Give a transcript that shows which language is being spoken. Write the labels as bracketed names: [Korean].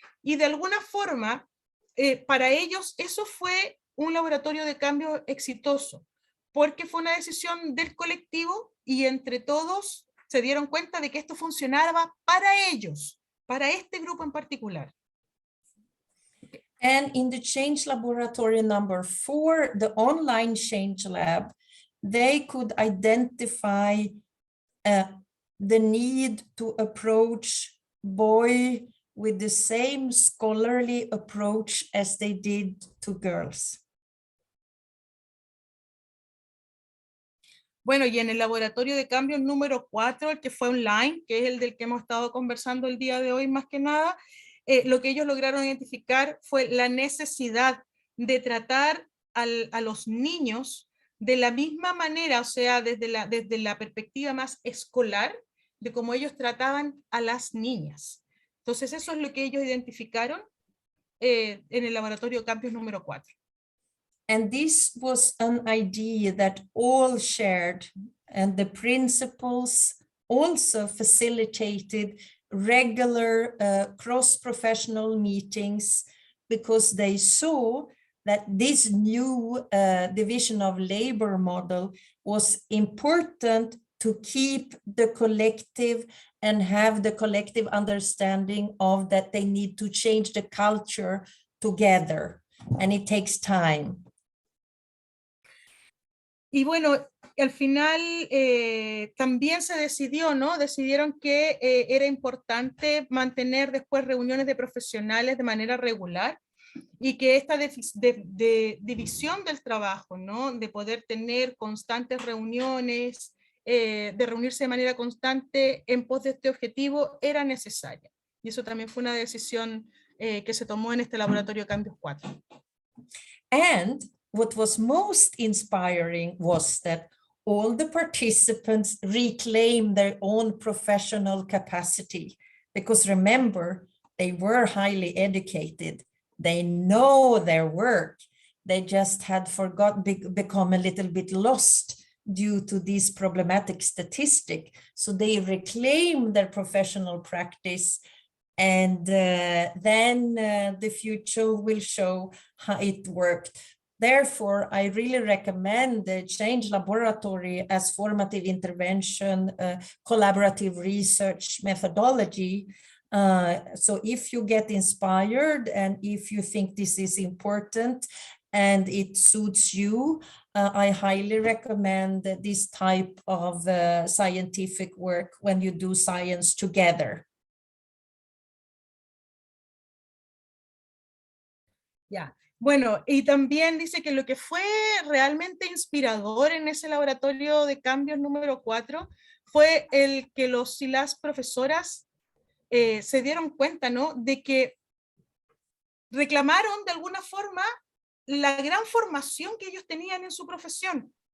[Spanish] Y de alguna forma, para ellos eso fue un laboratorio de cambio exitoso, porque fue una decisión del colectivo y entre todos se dieron cuenta de que esto funcionaba para ellos, para este grupo en particular. [English] And in the Change Laboratory number 4, the online Change Lab, they could identify the need to approach boy with the same scholarly approach as they did to girls. [Spanish] Bueno, y en el laboratorio de cambios número 4, el que fue online, que es el del que hemos estado conversando el día de hoy más que nada, lo que ellos lograron identificar fue la necesidad de tratar a los niños de la misma manera, o sea, desde la perspectiva más escolar, de cómo ellos trataban a las niñas. Entonces, eso es lo que ellos identificaron en el laboratorio de cambios número 4. [English] And this was an idea that all shared, and the principals also facilitated regular cross-professional meetings because they saw that this new division of labor model was important to keep the collective and have the collective understanding of that they need to change the culture together, and it takes time. [Spanish] Y bueno, al final también se decidió, ¿no? Decidieron que era importante mantener después reuniones de profesionales de manera regular y que esta división del trabajo, ¿no? De poder tener constantes reuniones, de reunirse de manera constante en pos de este objetivo era necesaria. Y eso también fue una decisión que se tomó en este laboratorio de cambios 4. [English] And what was most inspiring was that all the participants reclaimed their own professional capacity, because remember, they were highly educated. They know their work. They just had become a little bit lost due to this problematic statistic. So they reclaimed their professional practice, and then the future will show how it worked. Therefore, I really recommend the Change Laboratory as formative intervention, collaborative research methodology. So if you get inspired and if you think this is important and it suits you, I highly recommend this type of scientific work when you do science together. Yeah. [Spanish] Bueno, y también dice que lo que fue realmente inspirador en ese laboratorio de cambios número 4 fue el que los y las profesoras se dieron cuenta, ¿no? De que reclamaron de alguna forma la gran formación que ellos tenían en su profesión.